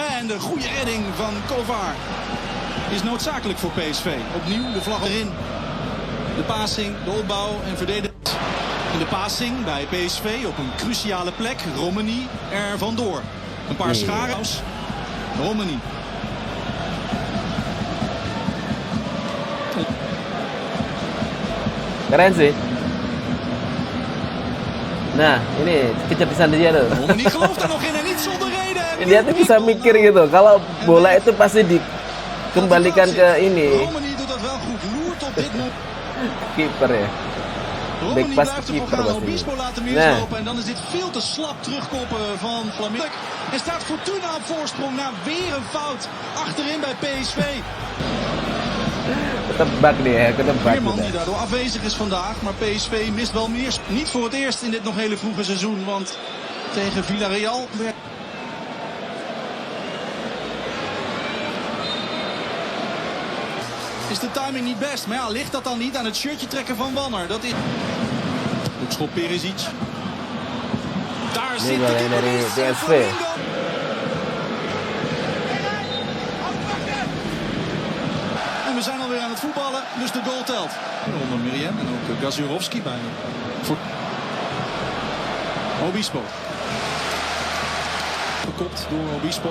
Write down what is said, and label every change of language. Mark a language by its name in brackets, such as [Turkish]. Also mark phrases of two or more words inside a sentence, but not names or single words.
[Dutch] En de goede redding van Kovar is noodzakelijk voor PSV. Opnieuw de vlag erin. De passing, de opbouw en verdediging. In de passing bij PSV op een cruciale plek. Romani er vandoor. Een paar scharen. Romani. [Indonesian] Keren sih. Nah, ini kecerdasan dia tuh. [Dutch] Romani gelooft er nog in en niet zonder reden. [Indonesian] Dia tuh bisa mikir gitu. Kalau bola itu pasti dikembalikan ke ini [Dutch] Romani doet dat wel goed. Loert op dit moment. [Indonesian] kiper ya. [Dutch] Romani Backpass blijft de keeper Borgano was Obispo [Indonesian] ini. [Dutch] laten [Indonesian] Nah. [Dutch] mislopen. En dan is dit veel te slap terugkoppen van Flamingo. En staat Fortuna op voorsprong na weer een fout achterin bij PSV. [Indonesian] Ketebak dia, ketebak [Dutch] Veerman die [Indonesian] udah. [Dutch] daardoor afwezig is vandaag. Maar PSV mist wel meer. Niet voor het eerst in dit nog hele vroege seizoen. Want tegen Villarreal werd... Is de timing niet best. Maar ja, ligt dat dan niet aan het shirtje trekken van Wanner? Dat is... Hoekschop Perisic. Daar [Indonesian] Ini [Dutch] zit de [Indonesian] golnya dari keeper. [Dutch] PSV. En we zijn alweer aan het voetballen, dus de goal telt. Onder Miriam en ook Gazirovski bij voor Obispo. Gekopt door Obispo.